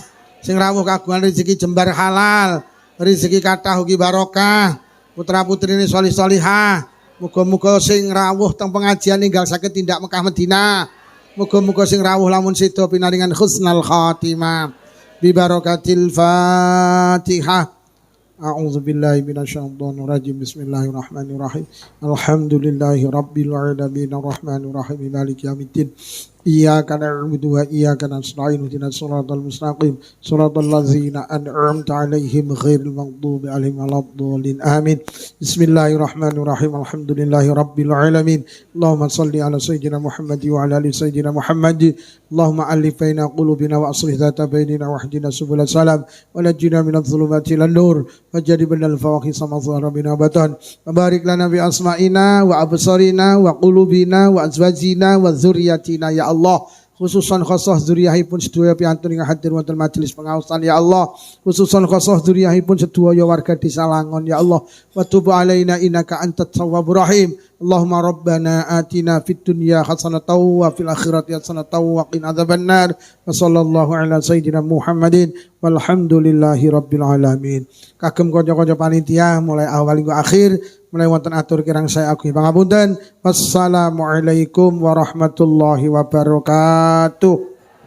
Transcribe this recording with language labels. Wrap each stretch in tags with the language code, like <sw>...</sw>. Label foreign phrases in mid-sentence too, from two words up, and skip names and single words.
<jv>Sing rawuh kagungan rezeki jembar halal. Rezeki kathah ugi barokah, putra-putrine sholih-sholihah. Muga-muga sing rawuh teng pengajian ninggal saged tindak Mekah Madinah. Muga-muga sing rawuh lamun sedo pinaringan</jv> <ar>حسن الخاتمة. ببركة الفاتحة. أعوذ بالله من الشيطان الرجيم. بسم الله الرحمن الرحيم. الحمد لله رب العالمين الرحمن الرحيم مالك يوم الدين. إياك نعبد وإياك نستعين اهدنا الصراط المستقيم صراط الذين أنعمت عليهم غير المغضوب عليهم ولا الضالين آمين. بسم الله الرحمن الرحيم. الحمد لله رب العالمين. اللهم صل على سيدنا محمد وعلى آل سيدنا محمد. اللهم ألف بين قلوبنا وأصلح ذات بيننا واهدنا سبل السلام ونجنا من الظلمات إلى النور وجنبنا الفواحش ما ظهر منها بطن. بارك لنا بأسماعنا وأبصارنا وقلوبنا وأزواجنا وذرياتنا يا الله خصوصا خاصة</ar> <jv>dzurriyyahipun sedaya piantun ingkang hadir wonten majelis pengaosan</jv> <ar>يا الله، خصوصا خاصة</ar> <jv>dzurriyyahipun sedaya warga Desa Langon</jv> <ar>يا الله، وتب علينا إنك أنت التواب الرحيم. اللهم ربنا آتنا في الدنيا حسنة وفي الآخرة حسنة وقنا عذاب النار. وصلى الله على سيدنا محمد والحمد لله رب العالمين.</ar> <jv>Kagem kanca-kanca panitia</jv> <id>mulai awal hingga akhir,</id> <jv>mulai wonten atur kirang saya agunging pangapunten.</jv> <ar>والسلام عليكم ورحمة الله وبركاته.</ar>